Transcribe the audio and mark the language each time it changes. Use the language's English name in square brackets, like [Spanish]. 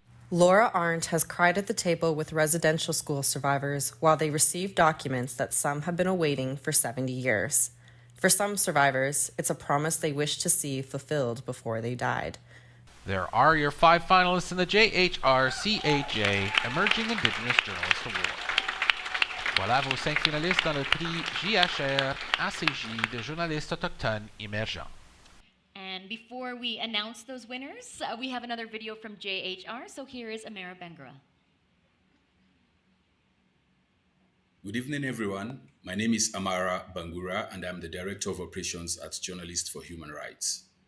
[English] Laura Arndt has cried at the table with residential school survivors while they receive documents that some have been awaiting for 70 years. For some survivors, it's a promise they wish to see fulfilled before they died. There are your 5 finalists in the JHR CAJ Emerging Indigenous Journalist Award. [French] Voilà vos 5 finalistes dans le prix JHR ACJ de journalistes autochtones émergents. [English] And before we announce those winners, we have another video from JHR, so here is Amara Bangura. Good evening, everyone. My name is Amara Bangura, and I'm the Director of Operations at Journalists for Human Rights.